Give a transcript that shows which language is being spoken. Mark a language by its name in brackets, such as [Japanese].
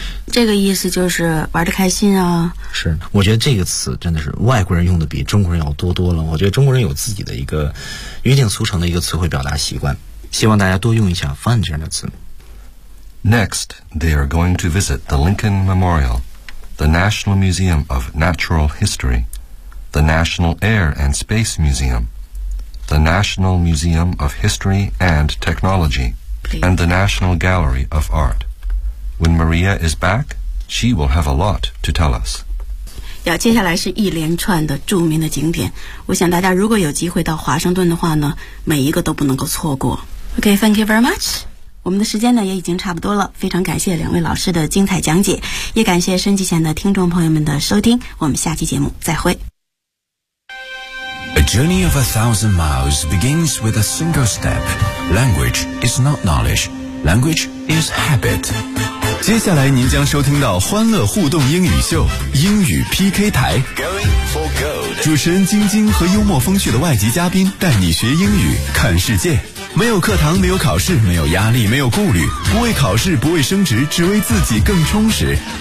[Chinese] 这个意思就是玩得开心啊。是，我觉得这个词真的是外国人用的比中国人要多多了。我觉得中国人有自己的一个约定俗成的一个词汇表达习惯，希望大家多用一下 fun 这样的词。 [English] Next, they are going to visit the Lincoln Memorial. the National Museum of Natural History, the National Air and Space Museum, the National Museum of History and Technology, and the National Gallery of Art. When Maria is back, she will have a lot to tell us. [Chinese] 接下来是一连串的著名的景点，我想大家如果有机会到华盛顿的话呢，每一个都不能够错过。 [English] OK, thank you very much. [Chinese] 我们的时间呢也已经差不多了，非常感谢两位老师的精彩讲解，也感谢收音机前的听众朋友们的收听，我们下期节目再会。 [English] A journey of 1,000 miles begins with a single step. Language is not knowledge. Language is habit. [Chinese] 接下来您将收听到欢乐互动英语秀英语 PK 台，主持人晶晶和幽默风趣的外籍嘉宾带你学英语看世界，没有课堂，没有考试，没有压力，没有顾虑，不为考试，不为升职，只为自己更充实。